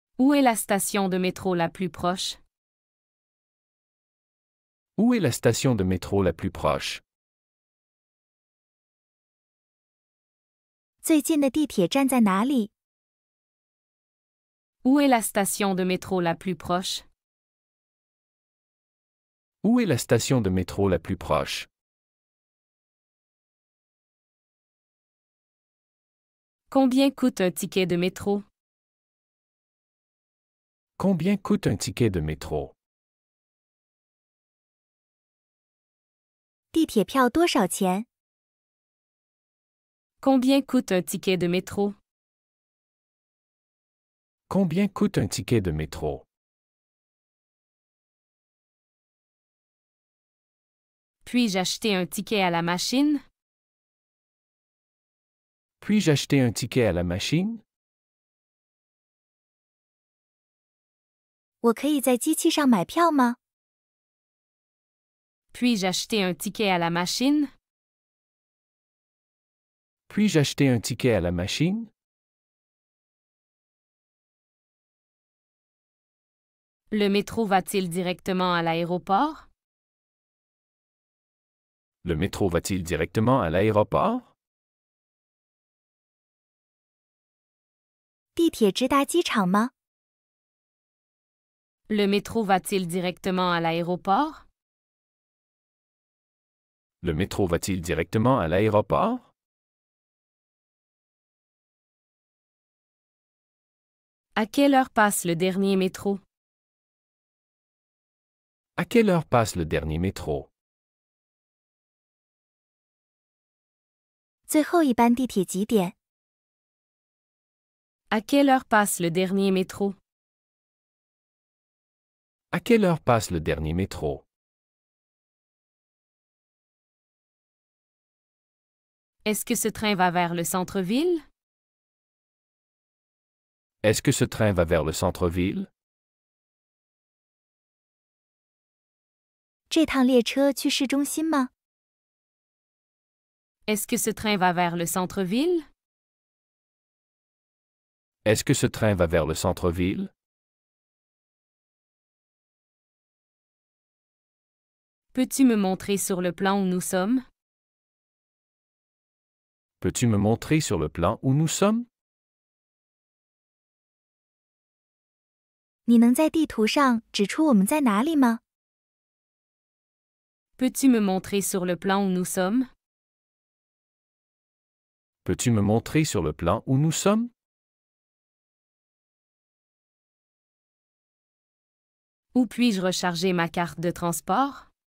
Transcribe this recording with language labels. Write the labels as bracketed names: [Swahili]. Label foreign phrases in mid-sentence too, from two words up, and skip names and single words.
[French] Où est la station de métro la plus proche? Où est la station de métro la plus proche? [Chinese] 最近的地铁站在哪里？ [French] Où est la station de métro la plus proche? Où est la station de métro la plus proche? Combien coûte un ticket de métro? Combien coûte un ticket de métro? [Chinese] 地铁票多少钱？ [French] Combien coûte un ticket de métro? Combien coûte un ticket de métro? Puis-je acheter un ticket à la machine? Puis-je acheter un ticket à la machine? [Chinese] 我可以在机器上买票吗？ [French] Puis-je acheter un ticket à la machine? Puis-je acheter un ticket à la machine? Le métro va-t-il directement à l'aéroport? Le métro va-t-il directement à l'aéroport? [Chinese] 地铁直达机场吗？ [French] Le métro va-t-il directement à l'aéroport? Le métro va-t-il directement à l'aéroport? À quelle heure passe le dernier métro? À quelle heure passe le dernier métro? [Chinese] 最后一班地铁几点？ [French] À quelle heure passe le dernier métro? À quelle heure passe le dernier métro? Est-ce que ce train va vers le centre-ville? Est-ce que ce train va vers le centre-ville? [Chinese] 这趟列车去市中心吗？ [French] Est-ce que ce train va vers le centre-ville? Est-ce que ce train va vers le centre-ville? Peux-tu me montrer sur le plan où nous sommes? Peux-tu me montrer sur le plan où nous sommes? [Chinese] 你能在地图上指出我们在哪里吗？ [French] Peux-tu me montrer sur le plan où nous sommes? Peux-tu me montrer sur le plan où nous sommes? Où puis-je recharger ma carte de transport?